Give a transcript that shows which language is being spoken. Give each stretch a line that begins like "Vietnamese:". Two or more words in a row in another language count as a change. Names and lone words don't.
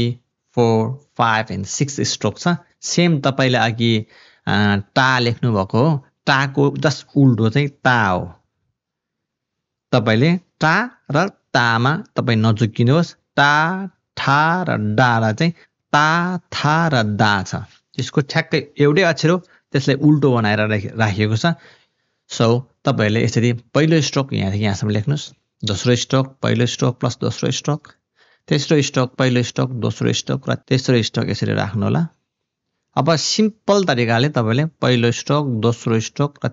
Nepali: 4 5 एन्ड 6 स्ट्रोक छ सेम तपाईले अघि टा लेख्नु भएको हो टाको जस्ट उल्टो चाहिँ ता हो तपाईले टा र तामा तपाई नझुक्किनुहोस् टा ठा र डा र चाहिँ ता था र दा छ त्यसको ठ्याक्कै एउटै अक्षर हो त्यसलाई उल्टो बनाएर राखिएको छ सो तपाईहरुले यसरी पहिलो स्ट्रोक यहाँदेखि यहाँसम्म लेख्नुस् दोस्रो स्ट्रोक पहिलो स्ट्रोक प्लस दोस्रो स्ट्रोक तेस्रो स्ट्रोक पहिलो स्ट्रोक दोस्रो स्ट्रोक र तेस्रो स्ट्रोक यसरी राख्नु होला अब सिम्पल तरिकाले तपाईले पहिलो स्ट्रोक दोस्रो स्ट्रोक र